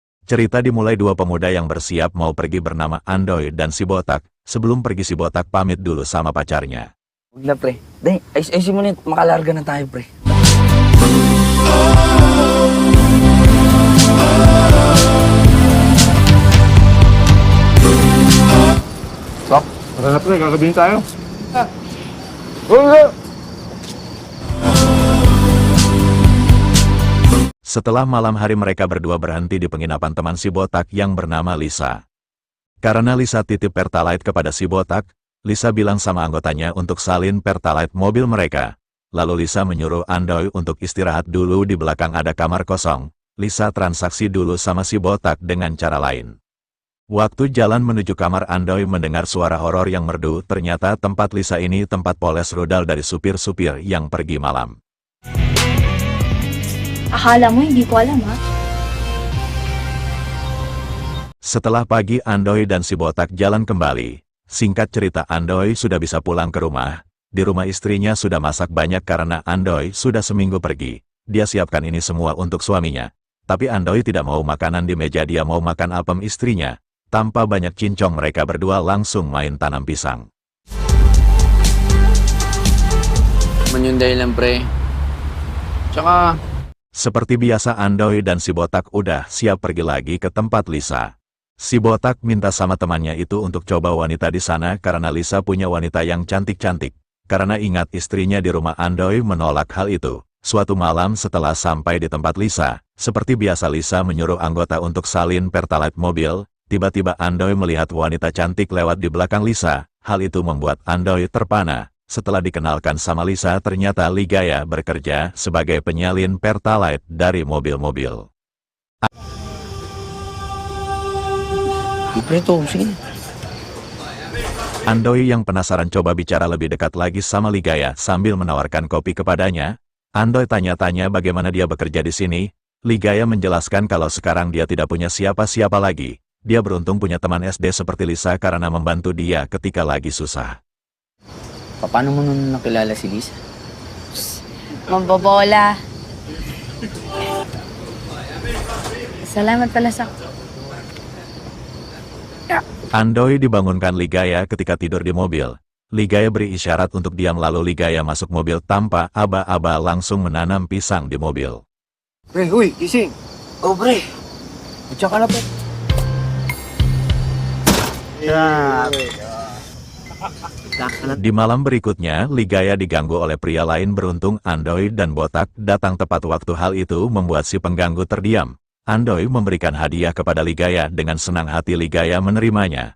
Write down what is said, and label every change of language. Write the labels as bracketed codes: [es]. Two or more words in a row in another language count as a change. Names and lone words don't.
[id] Cerita dimulai dua pemuda yang bersiap mau pergi bernama Andoy dan si Botak. Sebelum pergi si Botak pamit dulu sama pacarnya. [tl] Huwag na, pre. Dahil, ayusin mo na, makalarga na tayo, pre. Sok, tara na pre, gagabihin tayo. [id] Setelah malam hari mereka berdua berhenti di penginapan teman si Botak yang bernama Lisa. Karena Lisa titip Pertalite kepada si Botak, Lisa bilang sama anggotanya untuk salin Pertalite mobil mereka. Lalu Lisa menyuruh Andoy untuk istirahat dulu di belakang ada kamar kosong. Lisa transaksi dulu sama si Botak dengan cara lain. Waktu jalan menuju kamar Andoy mendengar suara horor yang merdu, ternyata tempat Lisa ini tempat poles rudal dari supir-supir yang pergi malam. [tl] Akala mo hindi ko alam, ha? [id] Setelah pagi Andoy dan si Botak jalan kembali. Singkat cerita Andoy sudah bisa pulang ke rumah. Di rumah istrinya sudah masak banyak karena Andoy sudah seminggu pergi. Dia siapkan ini semua untuk suaminya. Tapi Andoy tidak mau makanan di meja, dia mau makan apem istrinya. Tanpa banyak cincong mereka berdua langsung main tanam pisang. [tl] Manyunday lang, pre. Tsaka, [id] Seperti biasa Andoy dan si Botak udah siap pergi lagi ke tempat Lisa. Si Botak minta sama temannya itu untuk coba wanita di sana karena Lisa punya wanita yang cantik-cantik. Karena ingat istrinya di rumah, Andoy menolak hal itu. Suatu malam setelah sampai di tempat Lisa, seperti biasa Lisa menyuruh anggota untuk salin Pertalite mobil. Tiba-tiba Andoy melihat wanita cantik lewat di belakang Lisa. Hal itu membuat Andoy terpana. Setelah dikenalkan sama Lisa, ternyata Ligaya bekerja sebagai penyalin Pertalite dari mobil-mobil. [tl] pre, to, sige. [id] Andoy yang penasaran coba bicara lebih dekat lagi sama Ligaya sambil menawarkan kopi kepadanya. Andoy tanya-tanya bagaimana dia bekerja di sini. Ligaya menjelaskan kalau sekarang dia tidak punya siapa-siapa lagi. Dia beruntung punya teman SD seperti Lisa karena membantu dia ketika lagi susah. [tl] Paano mo nun nakilala si Lisa? Mambobola. Salamat pala sa... [id] Andoy dibangunkan Ligaya ketika tidur di mobil. Ligaya beri isyarat untuk diam lalu Ligaya masuk mobil tanpa aba-aba langsung menanam pisang di mobil. [tl] Pre, huy, gising. Oh, pre. Tsaka na, pre. [id] Di malam berikutnya, Ligaya diganggu oleh pria lain. Beruntung Andoy dan Botak datang tepat waktu. Hal itu membuat si pengganggu terdiam. Andoy memberikan hadiah kepada Ligaya. Dengan senang hati Ligaya menerimanya.